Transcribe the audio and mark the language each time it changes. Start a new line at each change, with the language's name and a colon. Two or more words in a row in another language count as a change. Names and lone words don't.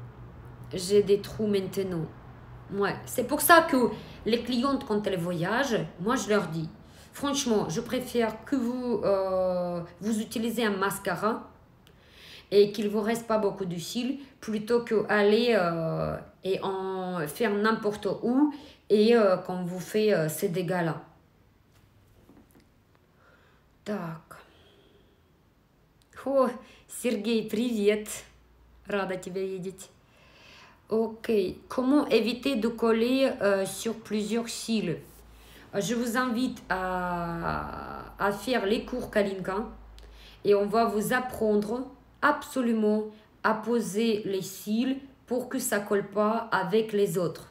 French: J'ai des trous maintenant. Ouais, c'est pour ça que les clientes, quand elles voyagent, moi je leur dis, franchement, je préfère que vous utilisez un mascara et qu'il ne vous reste pas beaucoup de cils plutôt qu'aller et en faire n'importe où et qu'on vous fait ces dégâts-là.
Russian: Так. О, Сергей, привет. Рада тебя видеть. Ok.
French: Comment éviter de coller sur plusieurs cils? Je vous invite à faire les cours Kalinka et on va vous apprendre absolument à poser les cils pour que ça ne colle pas avec les autres.